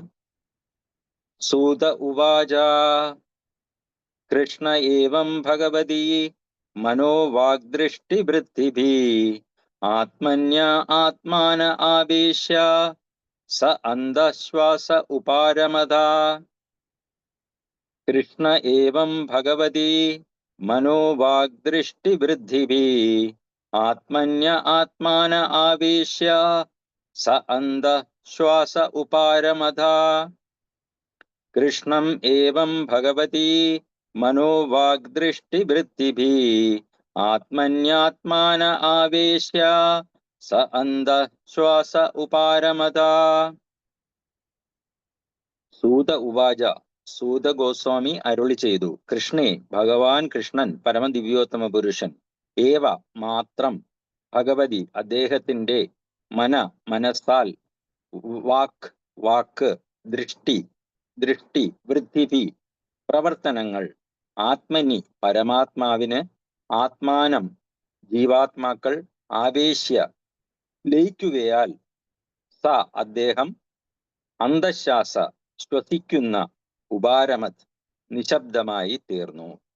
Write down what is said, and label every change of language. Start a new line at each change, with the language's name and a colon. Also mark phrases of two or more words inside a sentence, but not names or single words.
Sanskrit: सूत उवाच कृष्ण एवं भगवति मनोवाग्दृष्टिवृत्तिभि आत्मन्य आत्मान आवेश्य स अन्धश्वास उपारमत. कृष्ण एवं भगवति मनोवाग्दृष्टिवृद्धिभि आत्मन्य आत्मान आवेश्य स अन्तः श्वास उपारमथा कृष्णम् एवं भगवती मनोवाग्दृष्टिवृत्तिभिः आत्मन्यात्मान आवेश्य स अन्तः श्वास उपारमथा. सूत उवाच.
Malayalam: സൂത ഗോസ്വാമി അരുളി ചെയ്തു, കൃഷ്ണേ, ഭഗവാൻ കൃഷ്ണൻ പരമദിവ്യോത്തമ പുരുഷൻ, ഏവ മാത്രം, ഭഗവതി അദ്ദേഹത്തിന്റെ, മനസ്സാൽ,
Sanskrit: वाक् दृष्टि वृत्तिभि
Malayalam: പ്രവർത്തനങ്ങൾ, ആത്മനി പരമാത്മാവിന്, ആത്മാനം ജീവാത്മാക്കൾ, ആവേശ്യ ലയിക്കുകയാൽ, സ അദ്ദേഹം, അന്തശ്വാസ ശ്വസിക്കുന്ന, ഉപാരമത് നിശബ്ദമായി തീർന്നു.